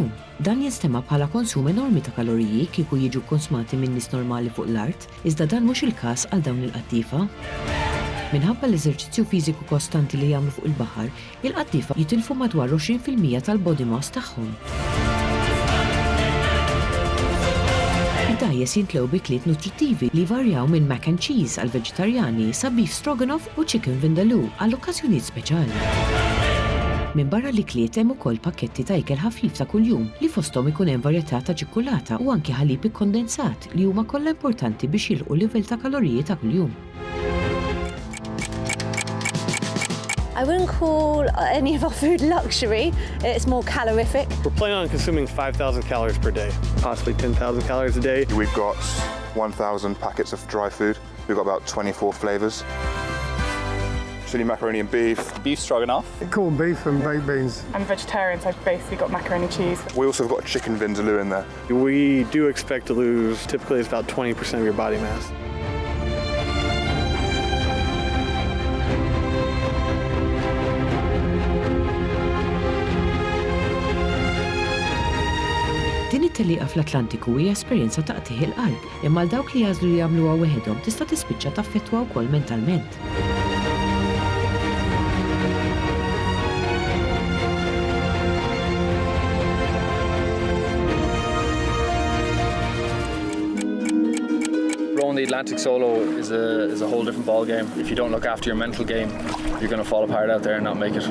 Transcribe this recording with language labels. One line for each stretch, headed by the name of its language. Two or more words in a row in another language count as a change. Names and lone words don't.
Maltese: Dan jinstema' bħala konsum enormi ta' kaloriji kieku jiġu konsmati minn nies normali fuq l-art, iżda dan mhux il-każ għal dawn il-qaddifa. Minħabba l-eżerċizzju fiżiku kostanti li jagħmlu fuq il-baħar, il-qaddifa jitilfu madwar 20% tal-
English: body mass
Maltese: tagħhom. Id-dgħajjes jintlew bikliet nutrittivi li varjaw minn
English: mac and cheese
Maltese: għal veġitarjani sa
English: beef stroganoff
Maltese: u
English: chicken vindaloo
Maltese: għall okkażjonijiet speċjali. Minn barra li kliet hemm ukoll pakketti ta' ikel ħafif ta' kuljum li fosthom ikun hemm varjetà ta' ċikkulata u anke ħalib ikkondensat li huma kollha importanti biex jilqu livell ta' kaloriji ta' kuljum.
English: I wouldn't call any of our food luxury. It's more calorific. We're planning on consuming 5,000 calories per day, possibly 10,000 calories a day. We've got 1,000 packets of dry food. We've got about 24 flavours. Chili macaroni and beef. Beef stroganoff. Corned beef and baked beans. I'm vegetarian, so I've basically got macaroni cheese. We also have got chicken vindaloo in there. We do expect to lose, typically it's about 20% of your body mass.
Maltese: Din it-tellieqa fl-Atlantiku hija esperjenza ta' qtieħ il-qalb, imma l dawk li jażlu li jagħmluha weħedhom tista' tispiċċa taffettwa wkoll mentalment.
English: Rowing the Atlantic solo is a whole different ball game. If you don't look after your mental game, you're going to fall apart out there and not make it.